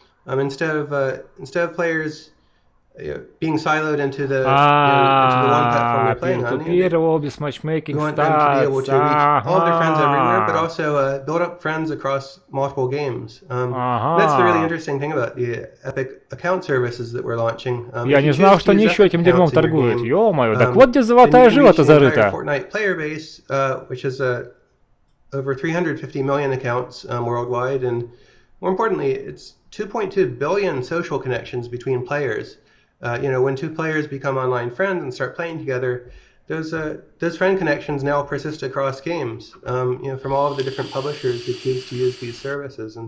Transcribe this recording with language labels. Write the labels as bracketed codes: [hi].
[en] Instead of players being siloed into the one platform they're playing on. Matchmaking we want them to be able to reach all of their friends everywhere, but also build up friends across multiple games. That's the really interesting thing about the Epic account services that we're launching. [ru] Я не знал, что они еще этим дерьмом торгуют. Ё-моё, так вот где золотая жила-то зарыта. [en] Fortnite player base, which is over 350 million accounts worldwide, and more importantly, it's 2.2 billion social connections between players. When two players become online friends and start playing together, those friend connections now persist across games, from all of the different publishers who choose to use these services.